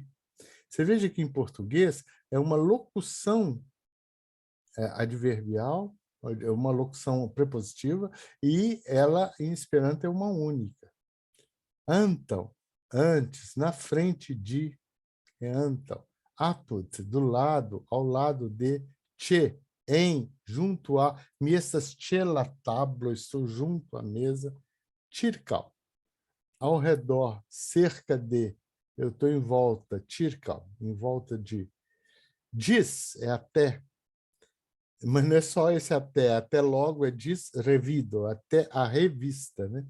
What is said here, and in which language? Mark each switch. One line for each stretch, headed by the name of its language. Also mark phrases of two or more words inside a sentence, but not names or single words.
Portuguese: Você veja que em português é uma locução adverbial, é uma locução prepositiva, e ela, em Esperanto, é uma única. Antal, antes, na frente de, é antal. Apud, do lado, ao lado de, che, em, junto a,
Esperanto: mi estas che la tablo,
Portuguese: estou junto à mesa, circal, ao redor, cerca de, eu estou em volta, circal, em volta de. Diz, é até, mas não é só esse até logo é
Esperanto: diz revido,
Portuguese: até a revista, né?